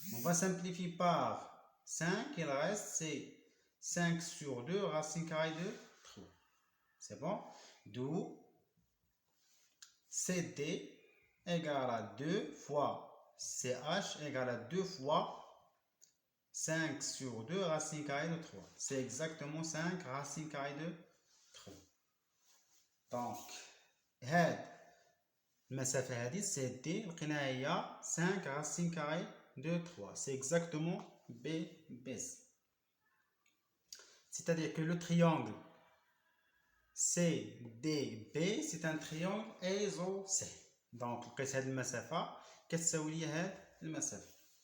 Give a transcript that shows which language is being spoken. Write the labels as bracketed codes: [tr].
[fr] on va simplifier par 5, il reste c'est 5 sur 2 racine carrée de 3. c'est bon. d'où CD égale à 2 fois CH égale à 2 fois 5 sur 2 racine carrée de 3. c'est exactement 5 racine carrée de 3. [ar] donc هاد المسافة هادي سي دي لقيناها هي 5 [fr] racine carrée de 3. c'est exactement BC. c'est-à-dire que le triangle CDB c'est un triangle isocèle. [ar] donc لقيت هاد المسافة كتساوي لي هاد المسافة.